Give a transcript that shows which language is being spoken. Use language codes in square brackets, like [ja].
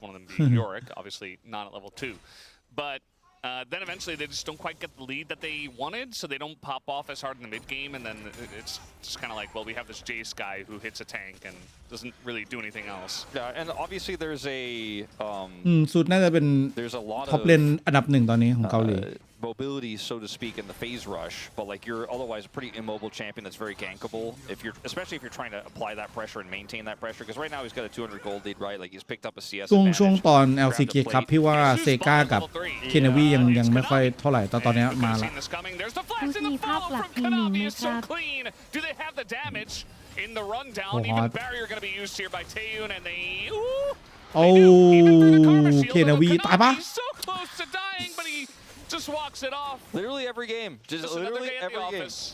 [en] One of them being Yorick, obviously not at level 2, but then eventually they just don't quite get the lead that they wanted, so they don't pop off as hard in the mid game, and then it's just kind of like, well, we have this Jace guy who hits a tank and doesn't really do anything else. Yeah, and obviously there's a [th] สุดน่าจะเป็นท็อปเลนอันดับ 1ตอนนี้ของเกาหลี [en] mobility, so to speak, in the phase rush, but like you're otherwise a pretty immobile champion that's very gankable. Especially if you're trying to apply that pressure and maintain that pressure, because right now he's got a 200 gold lead, right? Like he's picked up a CS. [th] ช่วงตอน LCK ครับพี่ว่าเซกากับเคนวียังไม่ค่อยเท่าไหร่ตอนนี้มาละ มีภาพหลักทีหนึ่งไหมครับ [en] In the rundown, even barrier going to be used here by Taeyun, and they [th] โอ้เคนวีตายปะ [en] so close to dying, but he just walks it off. Literally every game, just literally every game.